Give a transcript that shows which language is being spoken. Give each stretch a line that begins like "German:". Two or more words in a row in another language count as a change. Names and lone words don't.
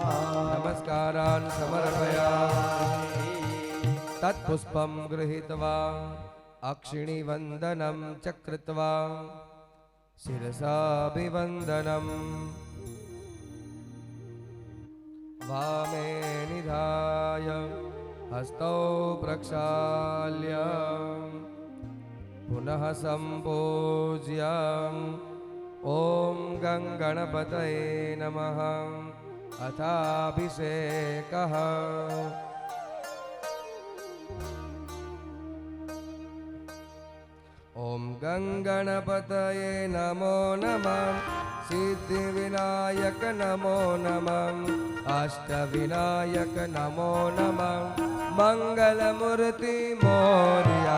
Sanskrit: નમસ્કારાન સમર્પયામિ તત્પુષ્પમ ગૃહીત્વા અક્ષિણી વંદનમ ચક્રત્વા શિરસાભિવંદનમ વામે નિધાય हस्तौ प्रक्षाल्य पुनः सम्पूज्य ॐ गङ्गणपतये नमः अथाभिषेकः। ॐ गङ्गणपतये नमो नमः सिद्धिविनायक नमो नमः अष्टविनायक नमो नमः मंगलमूर्ति मोरया।